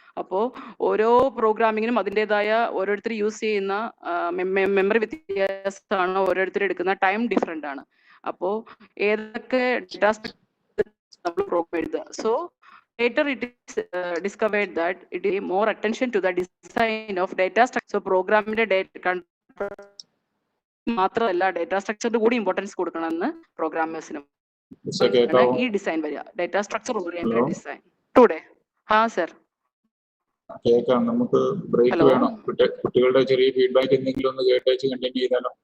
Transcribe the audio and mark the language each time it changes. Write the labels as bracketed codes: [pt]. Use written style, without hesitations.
[ml] അപ്പോൾ ഓരോ പ്രോഗ്രാമിങ്ങിനും അതിൻ്റെതായ ഓരോരുത്തർ യൂസ് ചെയ്യുന്ന മെമ്മറി വ്യത്യാസമാണ്, ഓരോരുത്തർ എടുക്കുന്ന ടൈം ഡിഫറെൻ്റ് ആണ്. അപ്പോൾ ഏതൊക്കെ ഡേറ്റ നമ്മൾ പ്രോഗ്രാം എഴുതുക. [en] So later it is discovered that it is more attention to the design of data structure. [ml] So പ്രോഗ്രാമിന്റെ മാത്രമല്ല ഡേറ്റ സ്ട്രക്ചറിന് കൂടി ഇമ്പോർട്ടൻസ് കൊടുക്കണമെന്ന് പ്രോഗ്രാമേഴ്സിനും ഈ ഡിസൈൻ വരിക, data structure oriented design. [en] today sir [ml] കേൾക്കാം, നമുക്ക് ബ്രേക്ക് വേണം. കുട്ടികളുടെ ചെറിയ ഫീഡ്ബാക്ക് എന്തെങ്കിലും ഒന്ന് കേട്ടേച്ച് കണ്ടിന്യൂ ചെയ്താലോ?